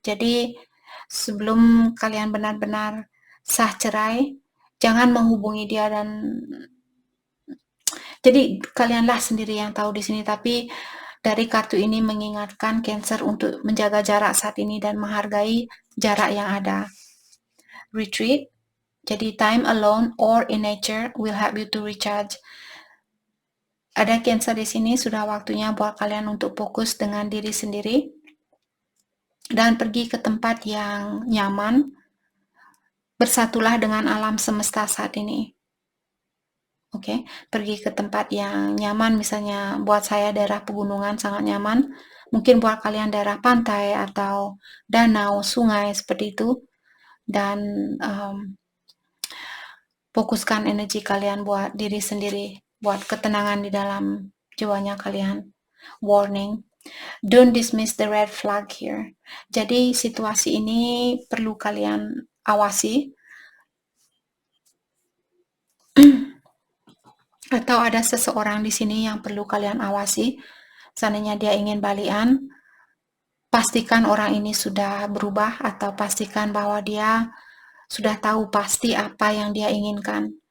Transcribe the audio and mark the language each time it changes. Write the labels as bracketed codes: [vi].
[id] Jadi sebelum kalian benar-benar sah cerai, jangan menghubungi dia dan jadi kalianlah sendiri yang tahu di sini. Tapi dari kartu ini mengingatkan Cancer untuk menjaga jarak saat ini dan menghargai jarak yang ada. [en] Retreat. Jadi time alone or in nature will help you to recharge. [id] Ada Cancer di sini, sudah waktunya buat kalian untuk fokus dengan diri sendiri dan pergi ke tempat yang nyaman. Bersatulah dengan alam semesta saat ini. Oke, pergi ke tempat yang nyaman, misalnya buat saya daerah pegunungan sangat nyaman. Mungkin buat kalian daerah pantai atau danau, sungai seperti itu. Dan fokuskan energi kalian buat diri sendiri, buat ketenangan di dalam jiwanya kalian. [en] Warning, don't dismiss the red flag here. [id] Jadi situasi ini perlu kalian awasi. Atau ada seseorang di sini yang perlu kalian awasi. Seandainya dia ingin balikan, pastikan orang ini sudah berubah atau pastikan bahwa dia sudah tahu pasti apa yang dia inginkan.